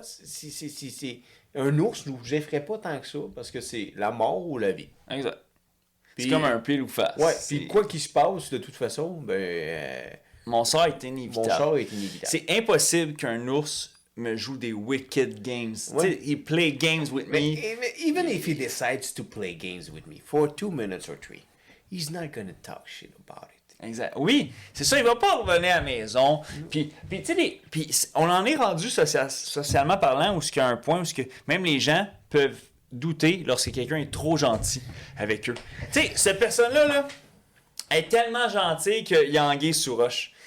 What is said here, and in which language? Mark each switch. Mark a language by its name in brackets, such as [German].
[French] C'est un ours nous effraie pas tant que ça, parce que c'est la mort ou la vie. Exact. C'est comme un pile ou face. Ouais, puis quoi qu'il se passe, de toute façon, mon sort est inévitable. Mon sort est inévitable. C'est impossible qu'un ours me joue des [English] wicked games. Ouais. He play games with me. Even if he decides to play games with me for 2 minutes or 3, he's not gonna talk shit about it. [French] Exact. Oui, c'est ça, il va pas revenir à la maison. Puis tu sais, on en est rendu socialement parlant où il y a un point où même les gens peuvent douter lorsque quelqu'un est trop gentil avec eux. Tu sais, cette personne-là, là, elle est tellement gentille qu'il y a anguille sous roche.